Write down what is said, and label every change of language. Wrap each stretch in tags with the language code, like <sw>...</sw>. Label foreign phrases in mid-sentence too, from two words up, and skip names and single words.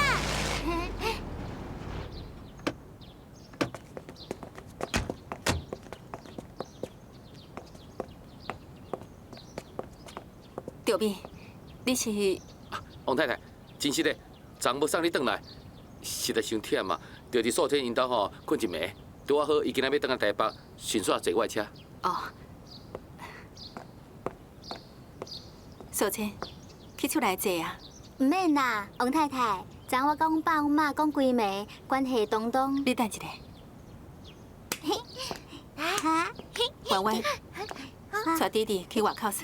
<nan>赵敏，你是？王太太，真是的，昨要送你转来，实在伤忝啊，就伫素天因兜吼困一暝，拄啊好，伊今仔要转来台北，顺续坐我的车。哦。素清，去厝内坐啊。唔免啦，王太太，昨我甲阮爸阮妈讲规暝，关系东东。你等一下。弯弯，带弟弟去外口耍。</nan>